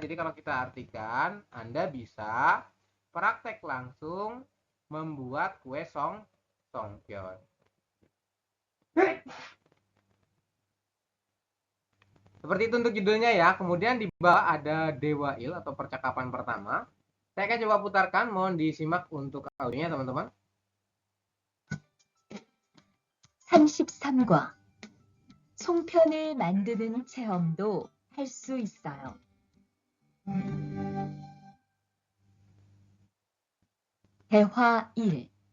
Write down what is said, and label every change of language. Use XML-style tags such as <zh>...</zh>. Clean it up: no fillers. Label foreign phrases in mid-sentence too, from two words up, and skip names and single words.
<id>Jadi kalau kita artikan, Anda bisa praktek langsung membuat kue songpyeon. Seperti itu untuk judulnya ya. Kemudian di bawah ada Dewa Il atau percakapan pertama. Saya akan coba putarkan, mohon disimak untuk audionya teman-teman.</id> <ko>33과 송편을 만드는 체험도 할 수 있어요. 대화 1.</ko>